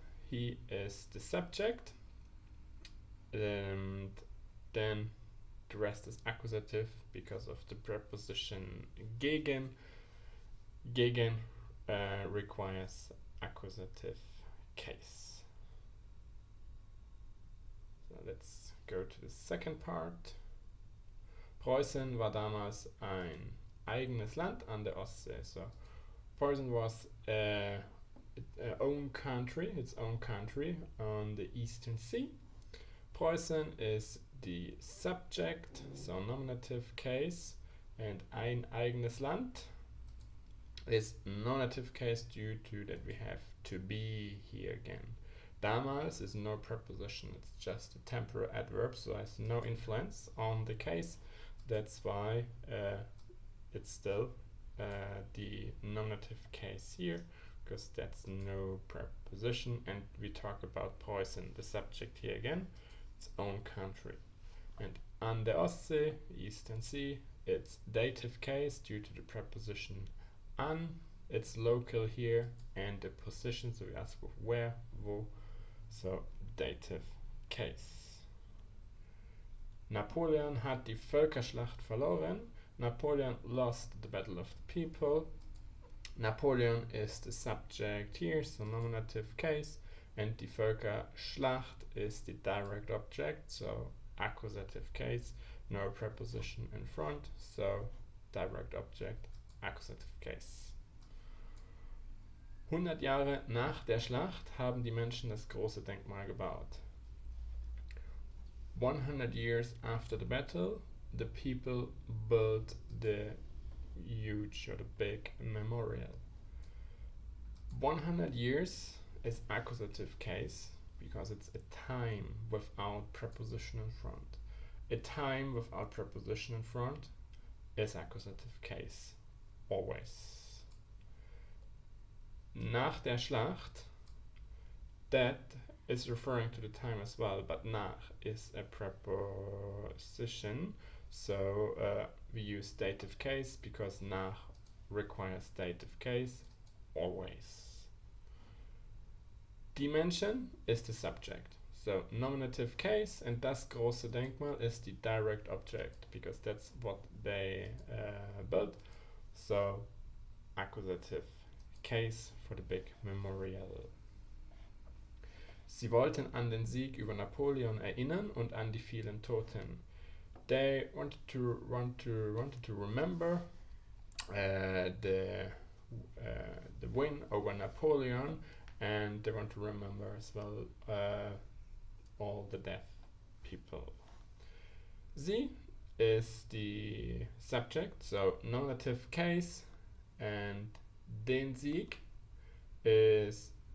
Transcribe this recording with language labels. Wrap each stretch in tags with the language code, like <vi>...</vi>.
<en>He is the subject, and then the rest is accusative because of the preposition gegen. Gegen requires accusative case. So let's go to the second part.</en> <de>Preußen war damals ein eigenes Land an der Ostsee.</de> <en>So Preußen was its own country on the Eastern Sea. Preußen is the subject, so nominative case, and</en> <de>ein eigenes Land</de> <en>is nominative case due to that we have to be here again. Damals is no preposition, it's just a temporal adverb, so it has no influence on the case. That's why it's still the nominative case here, because that's no preposition, and we talk about Preußen, the subject here again, its own country. And</en> <de>an der Ostsee,</de> <en>Eastern Sea, it's dative case due to the preposition an, it's local here, and the position, so we ask with where, wo, so dative case.</en> <de>Napoleon hat die Völkerschlacht verloren.</de> <en>Napoleon lost the battle of the people. Napoleon is the subject here, so nominative case, and die Völkerschlacht is the direct object, so accusative case, no preposition in front, so direct object, accusative case.</en> <de>100 Jahre nach der Schlacht haben die Menschen das große Denkmal gebaut.</de> <en>100 years after the battle, the people built the huge or the big memorial. 100 years is accusative case because it's a time without preposition in front. A time without preposition in front is accusative case, always.</en> <de>Nach der Schlacht,</de> <en>that is referring to the time as well, but nach is a preposition, so we use dative case because nach requires dative case, always. Die Menschen is the subject, so nominative case, and</en> <de>das große Denkmal</de> <en>is the direct object because that's what they built, so accusative case for the big memorial.</en> <de>Sie wollten an den Sieg über Napoleon erinnern und an die vielen Toten.</de> <en>They wanted to remember the win over Napoleon, and they want to remember as well all the deaf people. Sie is the subject, so nominative case, and den Sieg is</en>